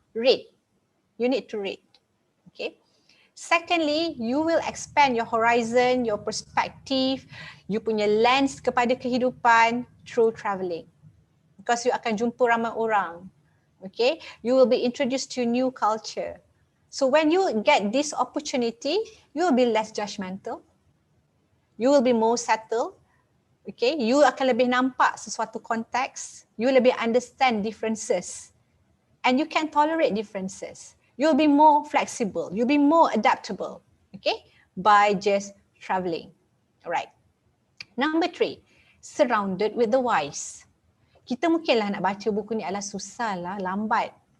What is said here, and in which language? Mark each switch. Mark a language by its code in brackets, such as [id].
[en] Read. You need to read. Okay. Secondly, you will expand your horizon, your perspective, [ms] you punya lens kepada kehidupan [en] through travelling. [ms] Because you akan jumpa ramai orang. Okay. [en] You will be introduced to new culture. So when you get this opportunity, you will be less judgmental. You will be more settled. Okay. [ms] You akan lebih nampak sesuatu konteks. [en] You lebih understand differences. And you can tolerate differences. You'll be more flexible. You'll be more adaptable. Okay. By just traveling. Alright. Number 3. Surrounded with the wise. [ms] Kita mungkinlah nak baca buku ni adalah susah lah, lambat.